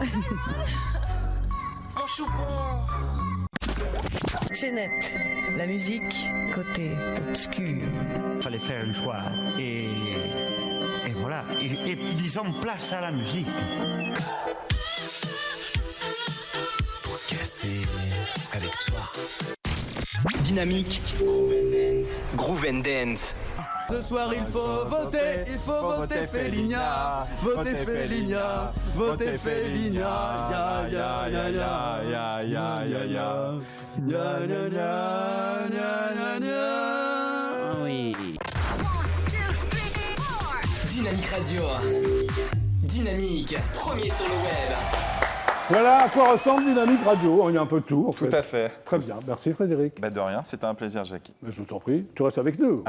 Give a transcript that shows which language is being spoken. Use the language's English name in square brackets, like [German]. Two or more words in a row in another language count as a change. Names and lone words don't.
[French] Jeannette, la musique côté obscur. Fallait faire un choix et voilà. Et disons place à la musique. Pour casser avec toi. Dynamique. [English] Groove and Dance. [French] Ce soir il faut voter Félignard. Voter Félignard, voter Félignard. Ya ya ya ya ya ya ya ya. Ya ya ya ya ya. Oui. Dynamique Radio. Dynamique, premier sur le web. Voilà à quoi ressemble Dynamique Radio. Il y a un peu de tout. Tout à fait. Très bien. Merci Frédéric. De rien, c'était un plaisir, Jackie. Je t'en prie. Tu restes avec nous.